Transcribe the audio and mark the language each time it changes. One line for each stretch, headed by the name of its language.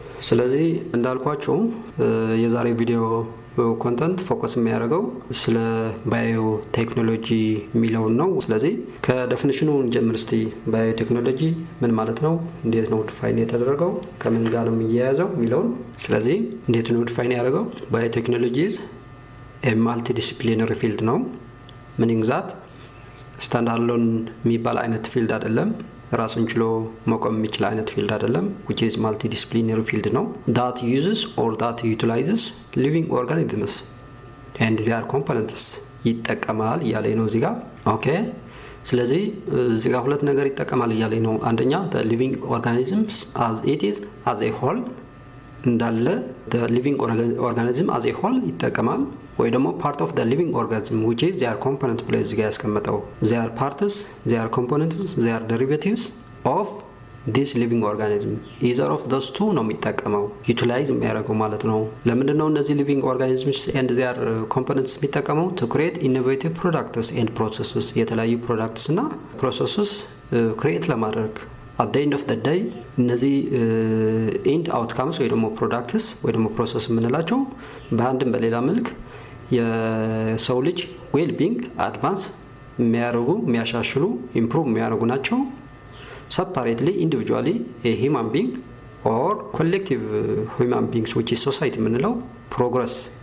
Amharic: ስለዚህ እንዳልኳችሁ የዛሬ ቪዲዮ ኮንተንት ፎከስ የሚያደርገው ስለ ባዮ ቴክኖሎጂ የሚለውን ነው። ስለዚህ ከዴፊኒሽኑ እንጀምር እስቲ። ባዮ ቴክኖሎጂ ምን ማለት ነው? እንዴት ነው ዲፋይን የተደረገው? ከምን ጋር ነው የሚያያዘው የሚለውን። ስለዚህ እንዴት ነው ዲፋይን ያደረገው?
English: ባዮ ቴክኖሎጂ ኢዝ ኤ ማልቲ ዲሲፕሊነሪ ፊልድ
Amharic: ነው።
English: ሚኒንግ ዛት ስታንዳርድ አሎን
Amharic: የሚባል አይነት ፊልድ አይደለም። ራሱን ችሎ መቆም የሚችል አይነት ፊልድ አይደለም።
English: which is multidisciplinary field
Amharic: ነው
English: that uses or that utilizes living organisms and their components
Amharic: ይጠቀማል እያለኝ ነው እዚህ ጋር። ኦኬ ስለዚህ እዚህ ጋር ሁለት ነገር ይጠቀማል እያለኝ ነው። አንደኛ
English: the living organisms as it is as a whole
Amharic: እንዳለ
English: the living organism as a whole
Amharic: ይጠቀማል ወይ ደግሞ
English: part of the living organism which is their component
Amharic: ብሎ እዚህ ጋር ያስቀመጠው
English: their parts, their components, their derivatives of this living organism either of those two
Amharic: ነው የሚጠቀመው utilize የሚያደርገው ማለት ነው። ለምንድን ነው እነዚህ
English: living organisms and their components
Amharic: የሚጠቀመው?
English: to create innovative products and processes
Amharic: የተለያዩ products እና processes create ለማድረግ
English: at the end of the day
Amharic: እነዚህ end outcomes ወይ ደግሞ products ወይ ደግሞ process የምንላቸው በአንድም በሌላ መልክ የሰው ልጅ
English: ዌል ቢንግ አድቫንስ
Amharic: የሚያደርጉ የሚያሻሽሉ ኢምፕሩቭ የሚያደርጉ ናቸው።
English: ሰፓሬትሊ ኢንዲቪጁዋሊ ሂማን ቢንግ ኦር ኮሌክቲቭ ሂማን ቢንግስ which is society
Amharic: የምንለው ፕሮግረስ